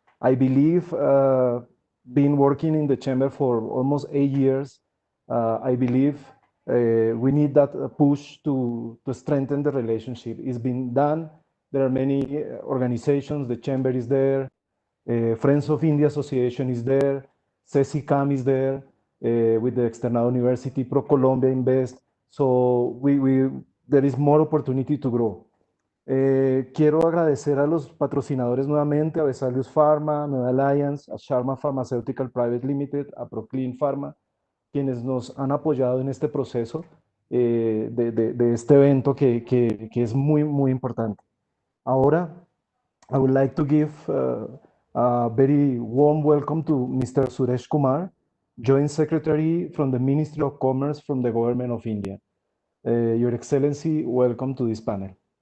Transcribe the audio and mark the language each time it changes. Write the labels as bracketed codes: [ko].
[en] I believe, been working in the chamber for almost 8 years, I believe we need that push to strengthen the relationship. It's been done. There are many organizations. The chamber is there. Friends of India Association is there. CECICAM is there with the External University, ProColombia Invest. So there is more opportunity to grow. [es] Quiero agradecer a los patrocinadores nuevamente, a Vesalius Pharma, Nueva Alliance, a Sharma Pharmaceutical Private Limited, a Proclean Pharma, quienes nos han apoyado en este proceso de este evento que es muy importante. Ahora, [en] I would like to give a very warm welcome to Mr. Suresh Kumar, Joint Secretary from the Ministry of Commerce from the Government of India. Your Excellency, welcome to this panel.